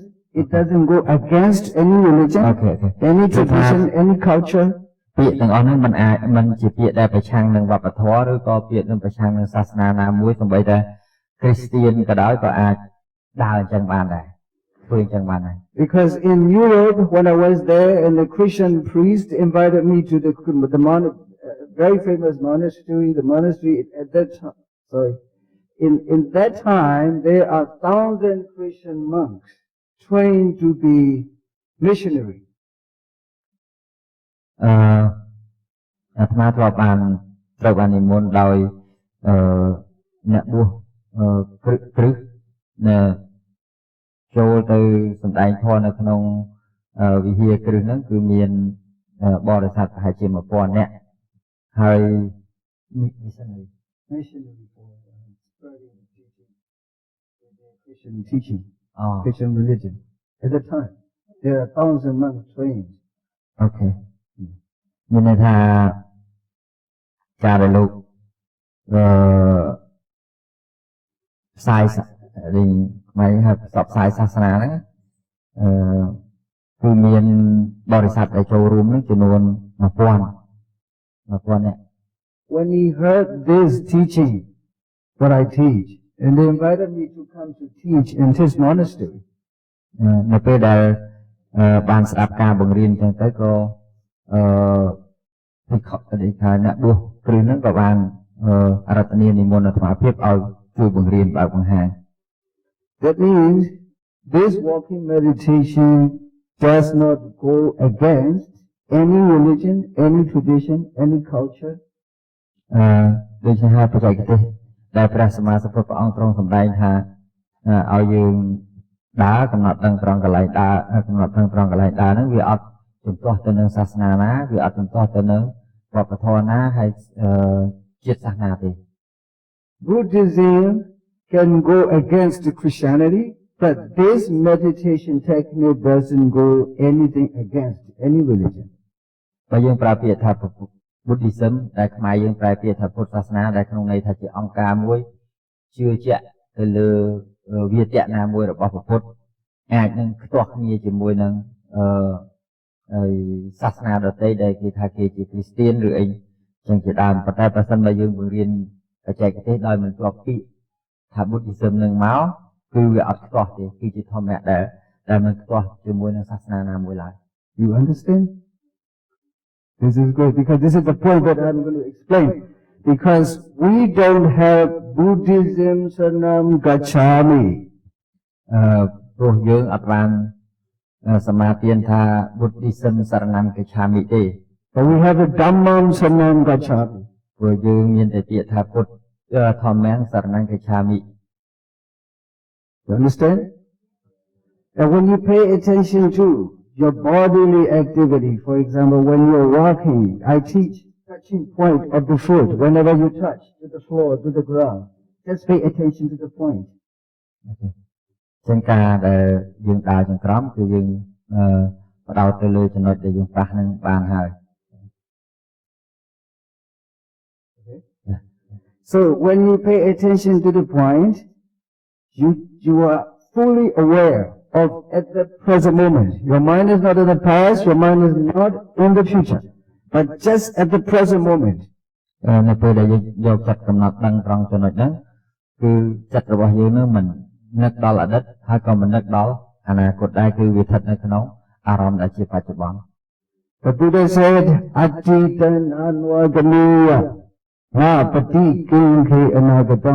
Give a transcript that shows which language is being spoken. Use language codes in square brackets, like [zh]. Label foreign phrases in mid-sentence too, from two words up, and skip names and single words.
[en] It doesn't go against any religion, any tradition, any culture. [km] ពាក្យទាំងអស់ហ្នឹងมันជាពាក្យដែលប្រឆាំងនឹងវប្បធម៌ឬក៏ពាក្យនឹងប្រឆាំងនឹងសាសនាណាមួយសូម្បីតែគ្រីស្ទានក៏ដោយក៏អាចដើរអញ្ចឹងបានដែរធ្វើអញ្ចឹងបានដែរ [en] Because in Europe, when I was there, and the Christian priest invited me to the very famous monastery, the monastery at that time. Sorry, in that time, there are 1,000 Christian monks trained to be missionary. [km] អាត្មាធ្លាប់បានត្រូវបាននិមន្តដោយអ្នកបួសគ្រឹះចូលទៅសម្ដែងធម៌នៅក្នុងវិហារគ្រឹះហ្នឹងគឺមានបរិស័ទប្រហែលជា 1000 នាក់ហើយ missionary [en] for spreading teaching, Christian religion. At the time, there are 1,000 monks trained. Okay. [km] មានន័យថាការដែលលោកផ្សាយរីខ្មែរហៅផ្សព្វផ្សាយសាសនាហ្នឹងគឺមានបរិស័ទដែលចូលរួមនឹងចំនួន 1000 នាក់ [en] When he heard this teaching, what I teach, and they invited me to come to teach in his monastery. [km] នៅពេលដែលបានស្ដាប់ការបង្រៀនចឹងទៅក៏ពីខាងអ្នកបួសគ្រឹះហ្នឹងក៏បានរតនានិមន្តអាត្មាភាពឲ្យជួយបង្រៀនបើកបង្ហាញ [en] That means this walking meditation does not go against any religion, any tradition, any culture. [km] ដូចជាហៅបច្ចេកទេសដែលព្រះសម្មាសម្ពុទ្ធព្រះអង្គទ្រង់សម្ដែងថាឲ្យយើងដើរកំណត់ដឹងត្រង់កន្លែងដើរកំណត់ដឹងត្រង់កន្លែងដើរហ្នឹងវាអត់ជំទាស់ទៅនឹងសាសនាណាវាអត់ជំទាស់ទៅនឹងវប្បធម៌ណាហើយជាតិសាសនាទេ [en] Buddhism can go against Christianity, but this meditation technique doesn't go anything against any religion. [km] បើយើងប្រើពាក្យថា Buddhism ដែលខ្មែរយើងប្រើពាក្យថាពុទ្ធសាសនាដែលក្នុងន័យថាជាអង្គការមួយជឿជាក់ទៅលើវាទៈណាមួយរបស់ពុទ្ធអាចនឹងខ្ទាស់គ្នាជាមួយនឹងសាសនាដទៃដែលគេថាគេជាគ្រីស្ទានឬអីចឹងជាដើមប៉ុន្តែប្រសិនបើយើងបង្រៀនបច្ចេកទេសដោយមិនស្គាល់ពាក្យថា Buddhism នឹងមកគឺវាអត់ខ្ទាស់ទេគឺជាធម្មៈដែលដែលមិនខ្ទាស់ជាមួយនឹងសាសនាណាមួយឡើយ [en] You understand? This is good because this is the point that I'm going to explain. Because we don't have Buddhism [pi] Saranam Gacchami. [km] ព្រោះយើងអត់បានសមាទានថា Buddhism [pi] Saranam Gacchami [km] ទេ [en] But we have a [pi] Dhammam Saranam Gacchami. [km] ព្រោះយើងមានតែពាក្យថាពុទ្ធធម្មង [pi] Saranam Gacchami. [en] You understand? And when you pay attention to your bodily activity, for example, when you're walking, I teach touching point of the foot. Whenever you touch to the floor, to the ground, just pay attention to the point. [km] ចឹងការដែលយើងដើរចង្ក្រមគឺយើងបដោតទៅលើចំណុចដែលយើងប៉ះនឹងបានហើយ [en] So when you pay attention to the point, you are fully aware of at the present moment. Your mind is not in the past, your mind is not in the future, but just at the present moment. [km] នៅពេលដែលយើងយកចិត្តកំណត់ដឹងត្រង់ចំណុចហ្នឹងគឺចិត្តរបស់យើងនឹងមិននឹកដល់អតីតហើយក៏មិននឹកដល់អនាគតដែរគឺវាស្ថិតនៅក្នុងអារម្មណ៍ដែលជាបច្ចុប្បន្ន [en] The Buddha said, [pi] Atitan Anvagameya Na Pati Kinkhe Anagatam.